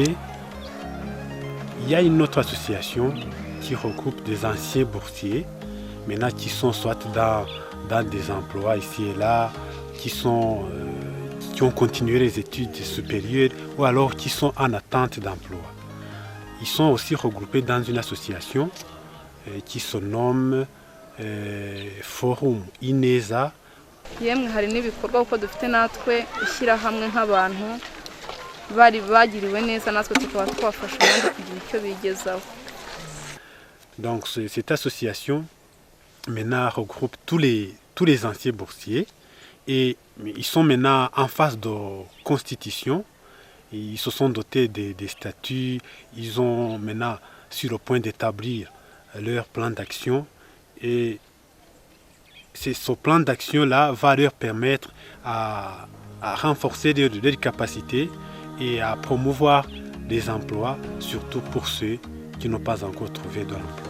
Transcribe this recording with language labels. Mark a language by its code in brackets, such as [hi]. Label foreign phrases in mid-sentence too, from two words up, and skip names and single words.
[fr] Il y a une autre association qui regroupe des anciens boursiers, maintenant qui sont soit dans des emplois ici et là, qui ont continué les études supérieures ou alors qui sont en attente d'emploi. Ils sont aussi regroupés dans une association qui se nomme Forum Ineza. [rw] Yemwe hari n'ibikorwa kuko dufite natwe ishyirahamwe nk'abantu bari bagiriwe neza natwe tukaba twafasha abandi kugira icyo bigezaho. [fr] Donc cette association maintenant regroupe tous les anciens boursiers et ils sont maintenant en phase de constitution. Ils se sont dotés des statuts, ils sont maintenant sur le point d'établir leur plan d'action et ce plan d'action-là va leur permettre à renforcer leurs capacités et à promouvoir des emplois, surtout pour ceux qui n'ont pas encore trouvé de l'emploi.